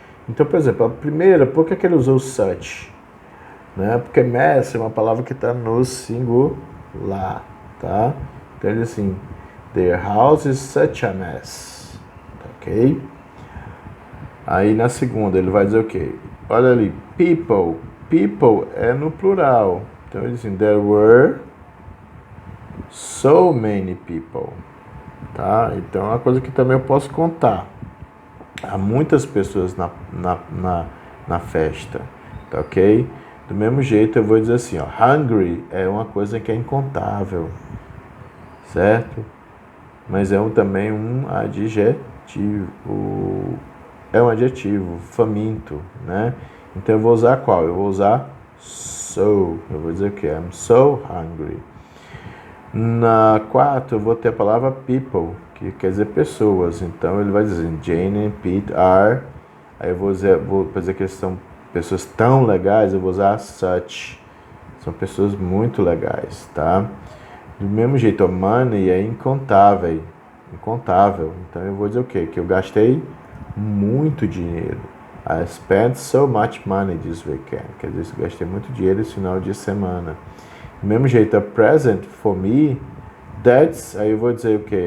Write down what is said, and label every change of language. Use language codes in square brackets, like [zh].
[pt] Então, por exemplo, a primeira, por que ele usou such? Né? Porque mess é uma palavra que está no singular, tá? Então ele diz assim: [en] their house is such a mess, ok? [pt] Aí na segunda ele vai dizer o quê? Olha ali, people, people é no plural. Então ele diz assim: [en] there were so many people, [pt] tá? Então é uma coisa que também eu posso contar. Há muitas pessoas na festa, tá ok? Do mesmo jeito eu vou dizer assim, ó, hungry é uma coisa que é incontável, certo? Mas é também um adjetivo, é um adjetivo, faminto, né? Então eu vou usar qual? Eu vou usar so, eu vou dizer o que? [en] I'm so hungry. [pt] Na 4 eu vou ter a palavra people, que quer dizer pessoas. Então ele vai dizer [en] Jane and Pete are. [pt] Aí eu vou dizer que eles são pessoas tão legais, eu vou usar such. São pessoas muito legais, tá? Do mesmo jeito, a money é incontável. Incontável. Então eu vou dizer o quê? Que eu gastei muito dinheiro. [en] I spent so much money this weekend. [pt] Quer dizer, eu gastei muito dinheiro esse final de semana. Do mesmo jeito, [en] a present for me, that's, [pt] aí eu vou dizer o quê?